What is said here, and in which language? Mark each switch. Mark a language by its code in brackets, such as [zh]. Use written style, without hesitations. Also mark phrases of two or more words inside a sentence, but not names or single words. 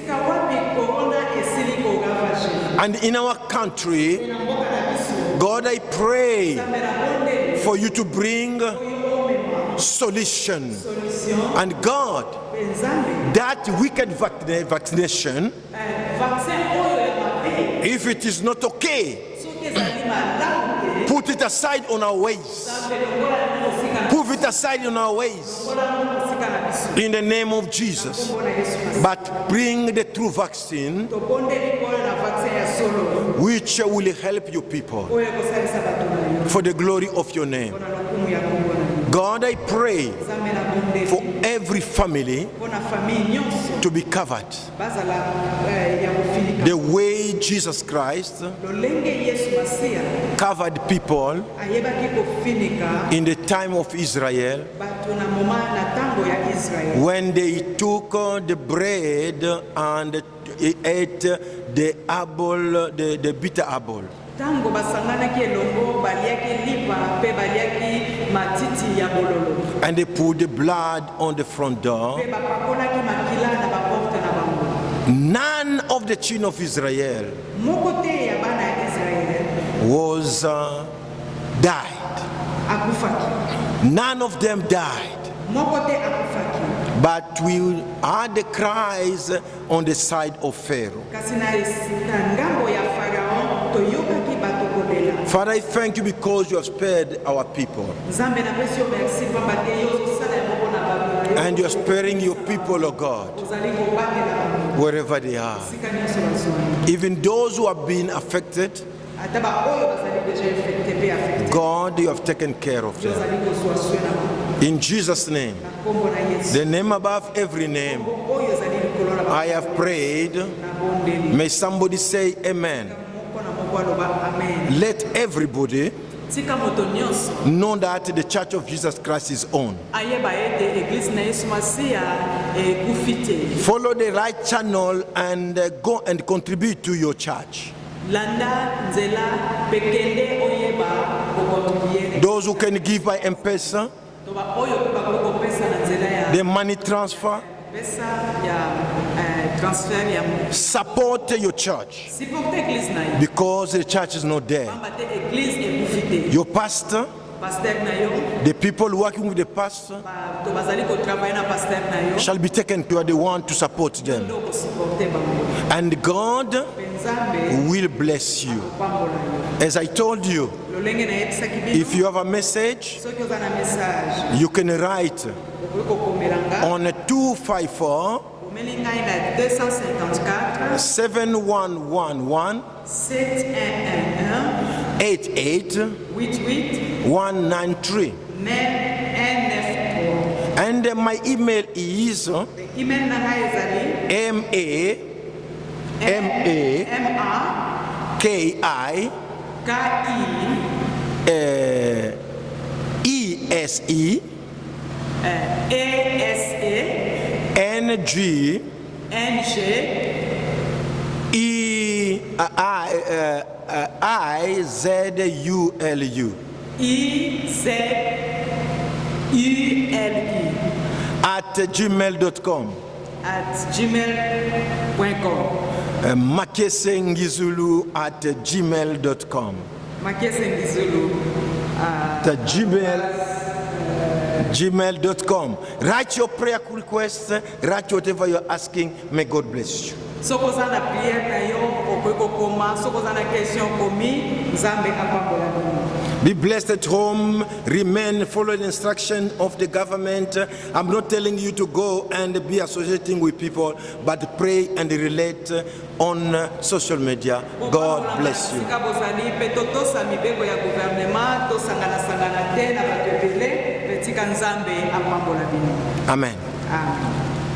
[en] And in our country, God, I pray for you to bring solution. And God, that wicked vaccination, if it is not okay, put it aside on our ways. Put it aside on our ways [ln] mpona mosika na biso [en] in the name of Jesus, [ln] mpona yesu masiya [en] but bring the true vaccine [ln] tobondeli mpona na vaccin ya solo [en] which will help your people [ln] oyo ekosalisa bato na yo [en] for the glory of your name. [ln] mpona lokumu ya kombo na yo [en] God, I pray [ln] nzambe na bondeli [en] for every family [ln] mpona famille nyonso [en] to be covered [ln] bazala ya kofinika [en] the way Jesus Christ [ln] lolenge yesu masiya [en] covered people [ln] ayebaki kofinika [en] in the time of Israel [ln] bato na moma na ntango ya israel [en] when they took the bread and ate the apple, the bitter apple. [ln] ntango basanganaki elongo baliaki lipa mpe baliaki matiti ya bololo [en] And they put the blood on the front door. [ln] mpe bapakolaki makila na baporte na bango [en] None of the children of Israel [ln] moko te ya bana ya israel [en] was died. [ln] akufaki [en] None of them died. [ln] moko te akufaki [en] But we heard the cries on the side of Pharaoh. [ln] kasi na ngambo ya faraon toyokaki bato kolela [en] Father, I thank you because you have spared our people. [ln] nzambe napesi yo merci pamba te yo ozosala moko na bato na yo [en] And you are sparing your people, oh God, [ln] ozali kobatela bango [en] wherever they are. [ln] esika nyonso bazwani [en] Even those who have been affected, [ln] ata baoyo bazali deja infecte mpe affecte [en] God, you have taken care of [ln] yo [en] them. [ln] ozali kozwa swe na bango [en] In Jesus' name, [ln] na nkombo na yesu [en] the name above every name, [ln] oyo ezali likolo na [en] I have prayed. [ln] na bondeli [en] May somebody say amen. [ln] moko na moko aloba amen [en] Let everybody [ln] tika moto nyonso [en] know that the Church of Jesus Christ is on. [ln] ayeba ete eglise na yesu masiya ekufi te [en] Follow the right channel and go and contribute to your church. [ln] landa nzela mpe kende oyeba kokontribuye [en] Those who can give by M-Pesa, [ln] to baoyo mpe bakoki kopesa na nzela ya [en] the money transfer, [ln] pesa ya transfer ya [en] support your church [ln] siporte eglise na yo [en] because the church is not dead. [ln] pamba te eglise ekufi te [en] Your pastor, [ln] paster na yo [en] the people working with the pastor [ln] to bazali kotravaille na paster na yo [en] shall be taken to the one to support them. [ln] ndo kosiporte bango [en] And God [ln] mpe nzambe [en] will bless you. [ln] pambola yo [en] As I told you, [ln] lolenge nayebisaki bino [en] if you have a message, [ln] soki oza na message [en] you can write [ln] okoki kokomela nga [en] on 254 [ln] omeli ngai na 254 7111 7111 88 88 193. 993 [en] And my email is [ln] email na ngai ezali [en] MAKI ESE NG IZULU at gmail.com. [ln] @gmail.com [en] Makesengizulu at gmail.com. [ln] makesengizulu [en] The gmail.com. Write your prayer requests, write whatever you're asking. May God bless you. [ln] soki oza na priere na yo okoki kokoma soki oza na question komi nzambe apambola bino [en] Be blessed at home. Remain, follow the instruction of the government. I'm not telling you to go and be associating with people, but pray and relate on social media. God bless you. [ln] sika bozali mpe totosa mibeko ya gouvernement tosangana-sangana te na bato ebele mpe tika nzambe apambola bino [en] Amen. [ln] amen